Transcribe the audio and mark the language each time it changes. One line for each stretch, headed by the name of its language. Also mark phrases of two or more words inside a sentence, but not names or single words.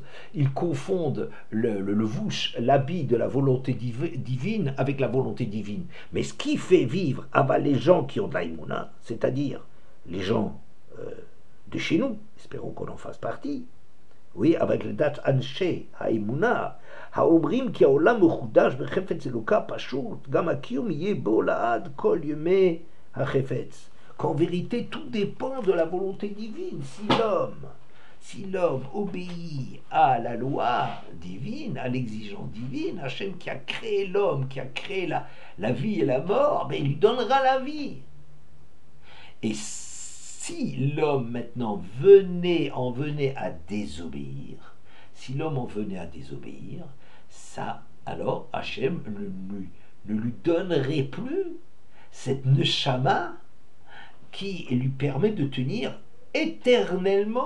French: Ils confondent le vouch, l'habit de la volonté divine avec la volonté divine. Mais ce qui fait vivre les gens qui ont de l'aïmouna, c'est-à-dire les gens de chez nous, espérons qu'on en fasse partie, oui, avec le
Hebrew: דעת אנשי האמונה, האומרים כי העולם מחודש בחפץ אלוקה פשוט, גם הקיום יהיה בו לעד כל ימי החפץ.
French: Qu'en vérité, tout dépend de la volonté divine. Si l'homme obéit à la loi divine, à l'exigence divine, Hachem qui a créé l'homme, qui a créé la vie et la mort, ben, il lui donnera la vie. Et si l'homme maintenant en venait à désobéir, ça, alors Hachem ne lui donnerait plus cette neshama qui lui permet de tenir éternellement.